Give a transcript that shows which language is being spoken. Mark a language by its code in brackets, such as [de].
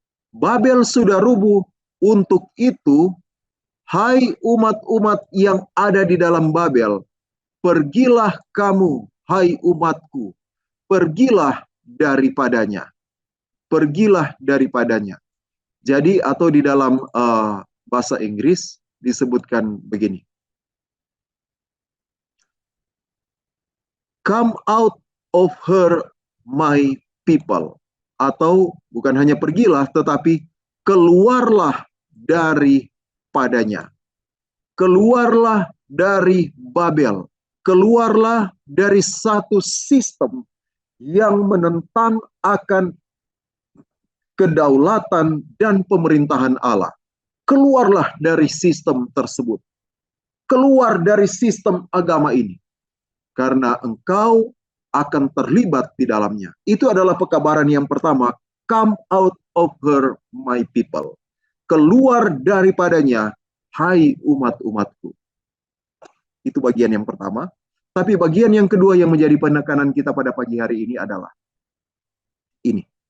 [id] Babel sudah rubuh, untuk itu, hai umat-umat yang ada di dalam Babel, pergilah kamu, hai umatku, pergilah daripadanya. Pergilah daripadanya. Jadi atau di dalam bahasa Inggris disebutkan begini. [en] Come out of her, my people. [id] Atau bukan hanya pergilah, tetapi keluarlah daripadanya. Keluarlah dari Babel. Keluarlah dari satu sistem yang menentang akan kedaulatan dan pemerintahan Allah. Keluarlah dari sistem tersebut. Keluar dari sistem agama ini. Karena engkau akan terlibat di dalamnya. Itu adalah pekabaran yang pertama. [en] Come out of her, my people. [id] Keluar daripadanya, hai umat-umatku. Itu bagian yang pertama. Tapi bagian yang kedua yang menjadi penekanan kita pada pagi hari ini adalah ini.